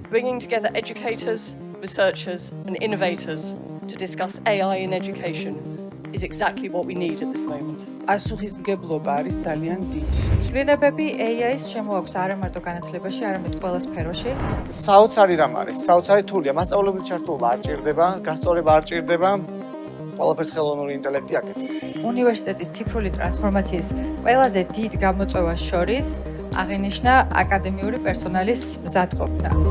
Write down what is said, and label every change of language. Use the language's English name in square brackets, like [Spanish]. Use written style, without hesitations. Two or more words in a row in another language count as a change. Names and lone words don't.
[English] bringing together educators, researchers, and innovators to discuss AI in education is exactly what we need at this moment. [Georgian] პასუხისმგებლობა არის ძალიან დიდი. ცვლილებები AI-ს შემოაქვს არა მარტო განათლებაში, არამედ ყველა სფეროში. საოცარი რამ არის, საოცარი თულია, მასწავლებელი ჩართულობა არ ჭირდება, გასწავლება არ ჭირდება, ყველაფერს ხელოვნური ინტელექტი აკეთებს. უნივერსიტეტის ციფრული ტრანსფორმაციის ყველაზე დიდ გამოწვევას შორის აღინიშნა აკადემიური პერსონალის მზადყოფნა.